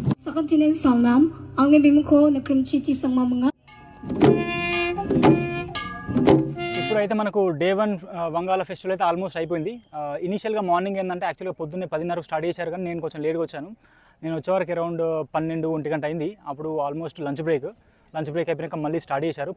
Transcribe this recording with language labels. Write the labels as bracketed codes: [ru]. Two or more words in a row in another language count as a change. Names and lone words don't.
[te] Sakat tinin salnam, ang nibimuko na krimchiti sang mamanga. ఇప్పుడైతే మనకు డే 1 వంగాల ఫెస్టివల్ అయితే ఆల్మోస్ట్ అయిపోయింది. ఇనిషియల్గా మార్నింగ్ ఏంటంటే యాక్చువల్గా పొద్దున్నే 10:30 స్టార్ట్ చేశారు, కానీ నేను కొంచెం లేట్గా వచ్చాను. నేను వచ్చేవరకు అరౌండ్ 12-1 గంట అయింది. అప్పుడు [en] almost lunch break [te] అయిపోయాక మళ్ళీ స్టార్ట్ చేశారు.